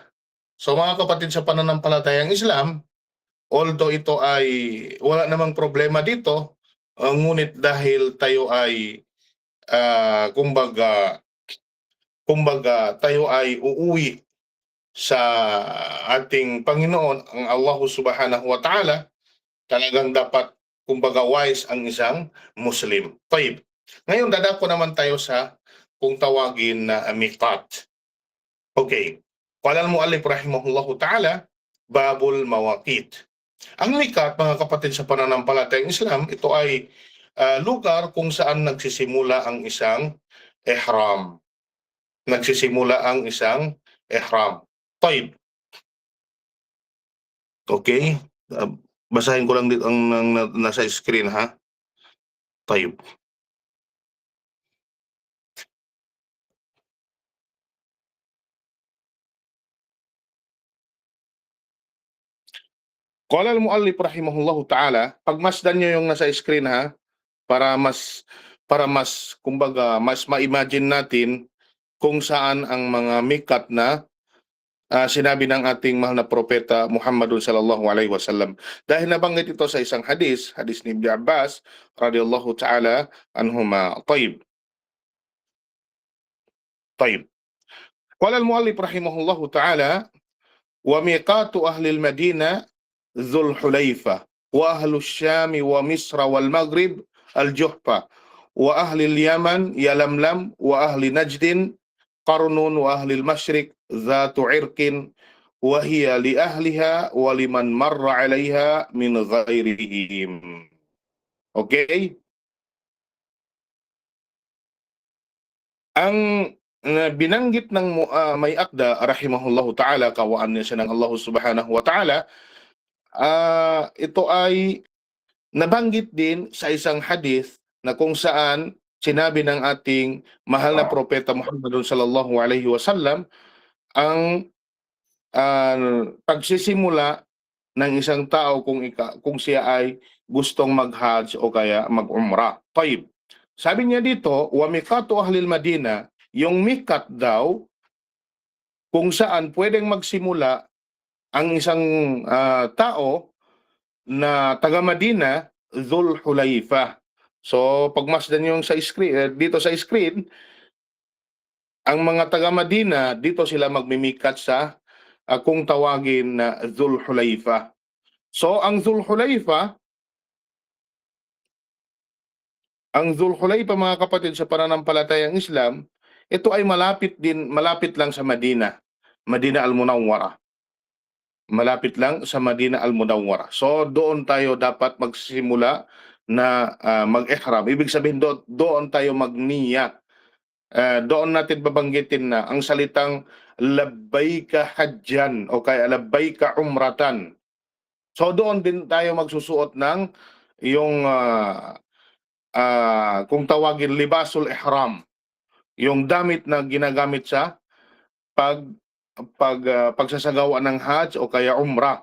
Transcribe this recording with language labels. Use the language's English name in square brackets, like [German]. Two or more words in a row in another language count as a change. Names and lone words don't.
[Filipino] So mga kapatid sa pananampalatayang Islam, although ito ay wala namang problema dito, ngunit dahil tayo ay kumbaga tayo ay uuwi sa ating Panginoon, ang Allah [Arabic] سبحانه وتعالى, [Filipino] talagang dapat kumbaga wise ang isang Muslim. Taib. Ngayon dadako naman tayo sa kung tawagin na miqat. Okay. [Arabic] قال المؤلف رحمه الله تعالى، باب المواقيت. [Filipino] Ang miqat, mga kapatid sa pananampalatayang Islam, ito ay lugar kung saan nagsisimula ang isang ihram. Taib. Okay? Basahin ko lang dito ang nasa screen, ha? [Arabic] طيب. قال المؤلف رحمه الله تعالى, [Filipino] pagmasdan niyo yung nasa screen, ha, para mas kumbaga mas ma-imagine natin kung saan ang mga mikat na sinabi ng ating mahal na propeta Muhammadun [Arabic] صلى الله عليه وسلم. [Filipino] Dahil nabanggit ito sa isang hadis ni Ibn Abbas [Arabic] رضي الله تعالى عنهما. [Filipino] Taib. [Arabic] قال المؤلف رحمه الله تعالى، وميقات أهل المدينة ذو الحليفة وأهل الشام ومصر والمغرب الجحفة وأهل اليمن يلملم وأهل نجد قرن وأهل المشرق ذات عرق وهي لأهلها ولمن مر عليها من غيرهم. [Filipino] Okay? Ang binanggit ng may akda [Arabic] رحمه الله تعالى, [Filipino] kawaan niya siya ng Allah [Arabic] سبحانه وتعالى, [Filipino] ito ay nabanggit din sa isang hadith na kung saan sinabi ng ating mahal na propeta Muhammadun [Arabic] صلى الله عليه وسلم [Filipino] ang pagsisimula ng isang tao kung siya ay gustong mag-hajj o kaya mag-umrah. Tayyib. Sabi niya dito, [Arabic] وميقات أهل المدينة, [Filipino] yung mikat daw kung saan pwedeng magsimula ang isang tao na taga Madina, Dhul Hulayfa. So pagmasdan yung sa screen, dito sa screen, ang mga taga Madina, dito sila magmimikat sa kung tawagin na Dhul Hulayfa. So ang Dhul Hulayfa, mga kapatid sa pananampalatayang Islam, ito ay malapit lang sa Madina, Madina al-Munawwara. Malapit lang sa Madina al-Munawwara. So doon tayo dapat magsimula na mag-ihram. Ibig sabihin doon tayo magniya. Doon natin babanggitin na ang salitang [Arabic] لبيك حجا [Filipino] o kaya [Arabic] لبيك عمرة. [Filipino] So doon din tayo magsusuot ng yung kung tawagin [Arabic] لباس الإحرام, [Filipino] yung damit na ginagamit sa pagsasagawa ng hajj o kaya umrah.